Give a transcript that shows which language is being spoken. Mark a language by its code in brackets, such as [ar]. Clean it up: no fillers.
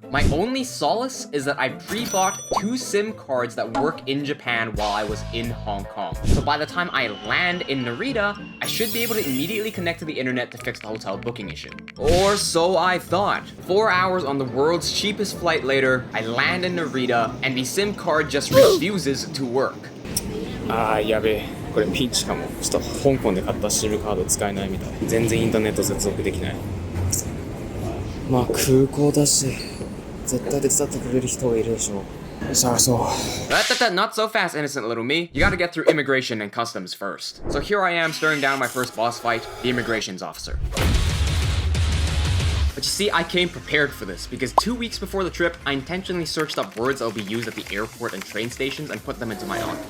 [en] My only solace is that I pre-bought 2 SIM cards that work in Japan while I was in Hong Kong. So by the time I land in Narita, I should be able to immediately connect to the internet to fix the hotel booking issue. Or so I thought. 4 hours on the world's cheapest flight later, I land in Narita and the SIM card just refuses to work. [ja] やべえこれピンチかもちょっと香港で買った SIM カード使えないみたい全然インターネット接続できないまあ空港だし絶対手伝ってくれる人がいるでしょ探そう [en] Not so fast, innocent little me. You gotta get through immigration and customs first. So here I am staring down my first boss fight, the immigrations officer. But you see, I came prepared for this, because 2 weeks before the trip, I intentionally searched up words that will be used at the airport and train stations and put them into my own.